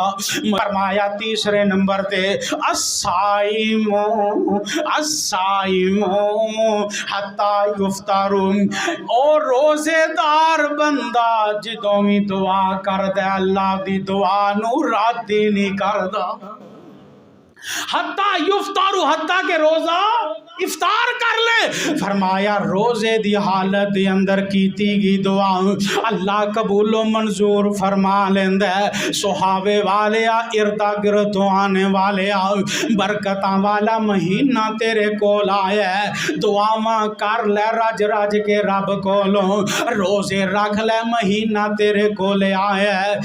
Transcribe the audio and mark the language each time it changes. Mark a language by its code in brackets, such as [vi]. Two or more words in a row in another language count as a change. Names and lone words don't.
[pa] فرمایا تیسرے نمبر تے [ar] الصائم الصائم حتى يفطر, [pa] اور روزے دار بندہ جدوں بھی دعا کردا اللہ دی دعا نوں رد نہیں کردا. [ar] حتى يفطر, [pa] حتی کہ روزہ افطار کر لے. فرمایا روزے دی حالت دے اندر کیتی گئی دعا اللہ قبول و منظور فرما لیندا ہے. سہاوے والے ارد گرد آنے والے برکتاں والا مہینہ تیرے کول آیا ہے، دعاواں کر لے رج رج کے رب کولوں، روزے رکھ لے مہینہ تیرے کول آیا ہے.